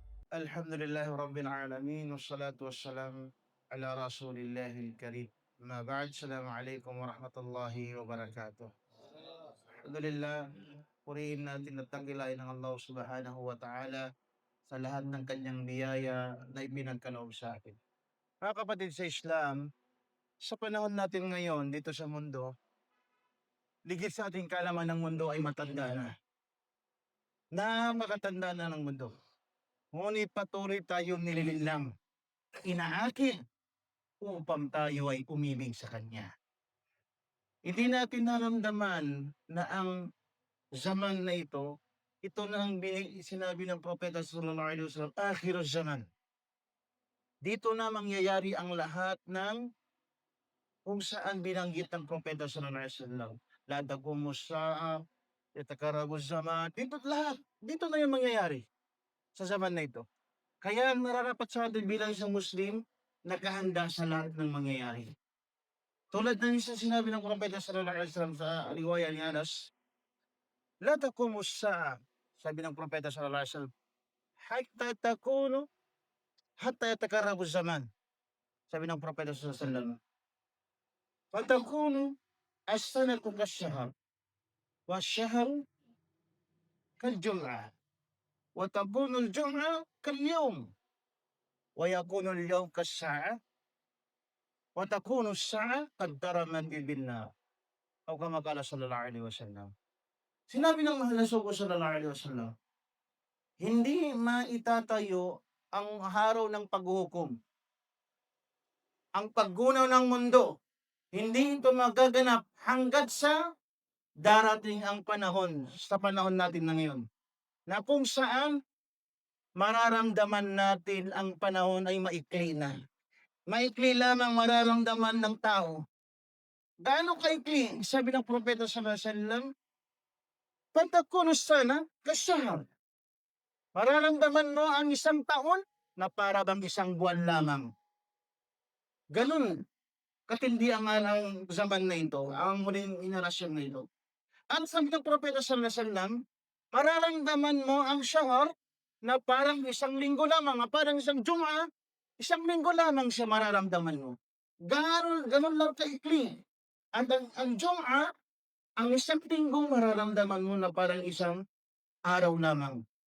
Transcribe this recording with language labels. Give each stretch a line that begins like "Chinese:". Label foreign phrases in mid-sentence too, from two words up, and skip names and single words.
Arabic: الحمد لله رب العالمين والصلاة والسلام على رسول الله الكريم. أما بعد، السلام عليكم ورحمة الله وبركاته. Alhamdulillah,
Filipino: purihin natin at tanggilayin ng
Arabic: الله سبحانه وتعالى
Filipino: sa lahat ng kanyang biyaya na ipinagkaloob sa atin. Mga kapatid sa Islam, sa panahon natin ngayon dito sa mundo, ligid sa ating kaalaman ng mundo ay matanda na. Makatanda na ng mundo. Ngunit patuloy tayong nililinlang, inaakit upang tayo ay umibig sa Kanya. Hindi natin naramdaman na ang zaman na ito na ang sinabi ng Propeta
Arabic: صلى الله عليه وسلم, آخر الزمان.
Filipino: Dito na mangyayari ang lahat ng kung saan binanggit ng Propeta
Arabic: صلى الله عليه وسلم. لا تقوم الساعة، يتقارب الزمان.
Filipino: Dito lahat. Dito na yung mangyayari sa zaman na ito. Kaya nararapat sa atin bilang isang Muslim, nakahanda sa lahat ng mangyayari. Tulad ng isang sinabi ng Propeta
Arabic: صلى الله عليه وسلم
Filipino: sa riwaya ni Anas,
Arabic: لا تقوم الساعة,
Filipino: sabi ng Propeta
Arabic: صلى الله عليه وسلم، حتى يتقارب الزمان.
Filipino: Sabi ng Propeta
Arabic: صلى الله عليه وسلم، فتكون السنة كالشهر، والشهر كالجمعة، وتكون الجمعة كاليوم، ويكون اليوم كالساعة، وتكون الساعة كاضطرام بالنار. أو كما قال صلى الله عليه وسلم.
Filipino: Sinabi ng mahal na sugo
Arabic: صلى الله عليه وسلم,
Filipino: hindi maitatayo ang araw ng paghuhukom. Ang paggunaw ng mundo, hindi ito magaganap hanggat sa darating ang panahon, sa panahon natin na ngayon, na kung saan mararamdaman natin ang panahon ay maikli na. Maikli lamang mararamdaman ng tao. Gaano kaikli? Sabi ng Propeta
Arabic: صلى الله عليه وسلم, فتكون السنة كالشهر.
Filipino: Mararamdaman mo ang isang taon na para bang isang buwan lamang. Ganun katindi ang zaman na ito, ang huling henerasyon na ito. Ang sabi ng Propeta
Arabic: صلى الله عليه وسلم,
Filipino: mararamdaman mo ang syahar na parang isang linggo lamang, parang isang Jum'ah, isang linggo lamang siya mararamdaman mo. Ganun lang kaikli. At ang Jum'ah, ang isang linggo mararamdaman mo na parang isang araw lamang.